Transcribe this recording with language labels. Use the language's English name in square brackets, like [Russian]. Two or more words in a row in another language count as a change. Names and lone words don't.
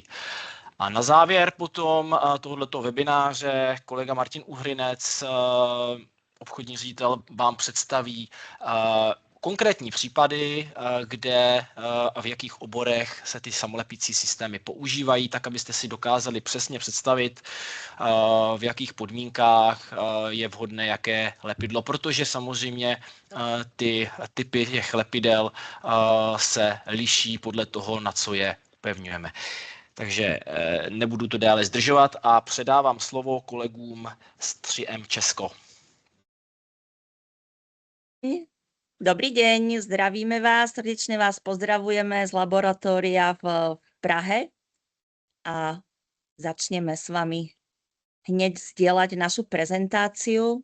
[Czech] A na závěr potom tohoto webináře kolega Martin Uhrinec, obchodní ředitel, vám představí konkrétní případy, kde a v jakých oborech se ty samolepící systémy používají, tak abyste si dokázali přesně představit, v jakých podmínkách je vhodné jaké lepidlo, protože samozřejmě ty typy těch lepidel se liší podle toho, na co je upevňujeme. Takže nebudu to dále zdržovat a předávám slovo kolegům z 3M Česko. [Slovak] Dobrý deň, zdravíme vás, srdečne vás pozdravujeme z laboratória v Prahe a začneme s vami hneď zdieľať našu prezentáciu.